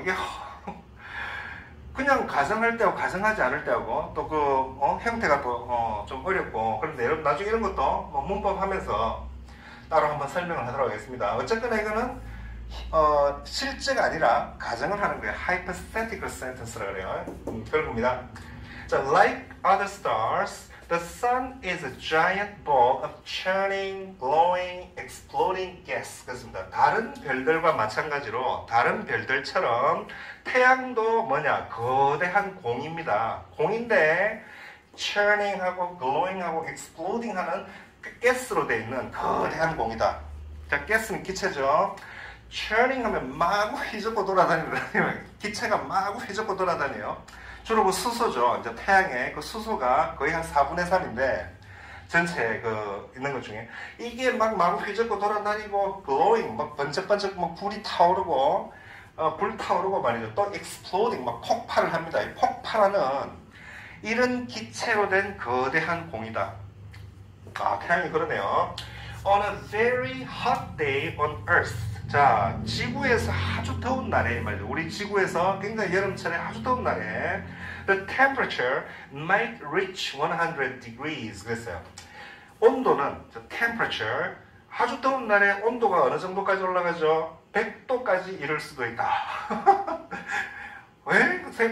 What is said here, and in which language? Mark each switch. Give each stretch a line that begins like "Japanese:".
Korean: 이게 그냥 가정할 때하고 가정하지 않을 때하고 또 그 형태가 또 좀 어렵고, 그런데 여러분 나중에 이런 것도 뭐 문법 하면서 따로 한번 설명을 하도록 하겠습니다. 어쨌거나 이거는 실제가 아니라 가정을 하는 거예요. hypothetical sentence라고 그래요. 그런 겁니다.
English: 자, like other stars, the sun is a giant ball of churning, glowing, exploding gas.
Korean: 그렇습니다. 다른 별들과 마찬가지로, 다른 별들처럼 태양도 뭐냐? 거대한 공입니다. 공인데 churning하고 glowing하고 exploding하는 가스로 되어 있는 거대한 공이다. 자, 가스는 기체죠. churning 하면 마구 휘젓고 돌아다니는, 기체가 마구 휘젓고 돌아다녀요. 주로 그 수소죠. 이제 태양의 그 수소가 거의 한 4분의 3인데, 전체 그 있는 것 중에 이게 막 마구 휘젓고 돌아다니고, glowing 막 번쩍번쩍 막 불이 타오르고, 불 타오르고 말이죠. 또 exploding 막 폭발을 합니다. 이 폭발하는 이런 기체로 된 거대한 공이다. 태양이 그러네요.
English: On a very hot day on Earth.
Korean: 자, 지구에서 아주 더운 날에 말이죠. 우리 지구에서 굉장히 여름철에 아주 더운 날에
English: the temperature might reach 100 degrees.
Korean: 그랬어요. 온도는 temperature, 아주 더운 날에 온도가 어느 정도까지 올라가죠? 100도까지 이를 수도 있다. 왜?